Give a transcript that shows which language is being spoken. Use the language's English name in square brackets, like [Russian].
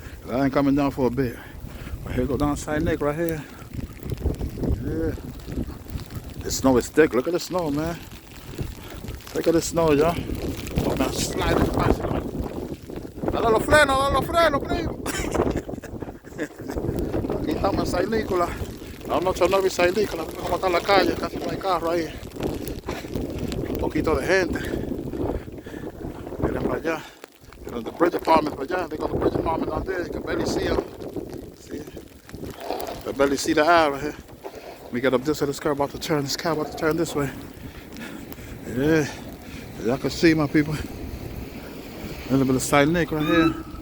[English] I ain't coming down for a bit. But here go down St. Nick right here. Yeah. The snow is thick. Look at the snow, man. Look at the snow, y'all. Oh, man, slide this bicycle. [Spanish] Dale los frenos, primo. Aquí estamos en San Nicolás. A las 8:09 en San Nicolás. Vamos a estar en la calle, casi no hay carro ahí. Un poquito de gente. Miren para allá. Miren [English] the bridge apartment [Spanish] para allá. [English] They got the bridge apartment down there. You can barely see them. See? You can barely see the eye right here. We get up this way. This car about to turn. This car about to turn this way. Yeah. Y'all can see, my people. A little bit of St. Nick right here.